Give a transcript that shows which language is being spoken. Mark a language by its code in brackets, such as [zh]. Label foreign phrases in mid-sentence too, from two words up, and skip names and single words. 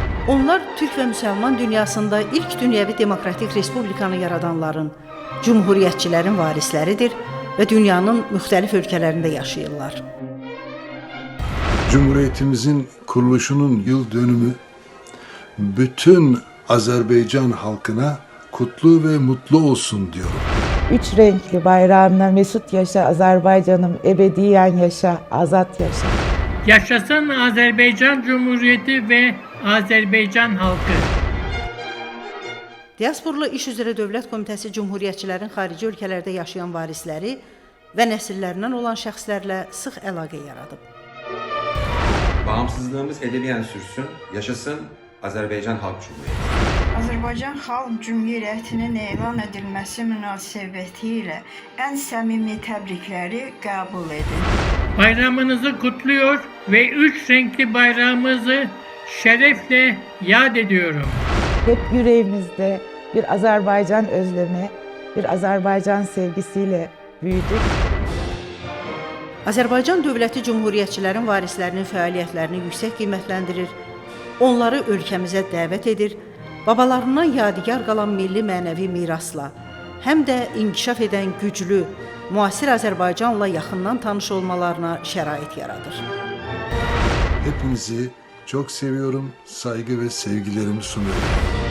[az] Onlar Türk və müsəlman dünyasında ilk dünyəvi demokratik respublikanı yaradanların, cumhuriyyətçilərin varisləridir və dünyanın müxtəlif ölkələrində yaşayırlar. [tr] Cumhuriyetimizin kuruluşunun yıl dönümü bütün Azerbaycan halkına kutlu ve mutlu olsun diyorum. Üç renkli bayrağınla mesut yaşa Azerbaycan'ım, ebediyen yaşa, azat yaşa. Yaşasın Azerbaycan Cumhuriyeti ve Azerbaycan halkı. [az] Diasporla İş üzrə Dövlət Komitəsi cumhuriyyətçilərin xarici ölkələrdə yaşayan varisləri və nəsillərindən olan şəxslərlə sıx əlaqə yaradıb. [tr] Bağımsızlığımız ebediyen sürsün, yaşasın Azerbaycan Halk Cumhuriyeti. [az] Azərbaycan Xalq Cümhuriyyətinin elan edilməsi münasibətilə ən səmimi təbrikləri qəbul edin. [tr] Bayramınızı kutluyor ve üç renkli bayrağımızı şerefle yad ediyorum. Hep yüreğimizde bir Azerbaycan özlemi, bir Azerbaycan sevgisiyle büyüdük. [az] Azərbaycan dövləti cumhuriyyətçilərin varislərinin fəaliyyətlərini yüksək qiymətləndirir, onları ölkəmizə dəvət edir, babalarından yadigar qalan milli mənəvi mirasla, həm də inkişaf edən güclü, müasir Azərbaycanla yaxından tanış olmalarına şərait yaradır. [tr] Hepinizi çok seviyorum, saygı ve sevgilerimi sunuyorum.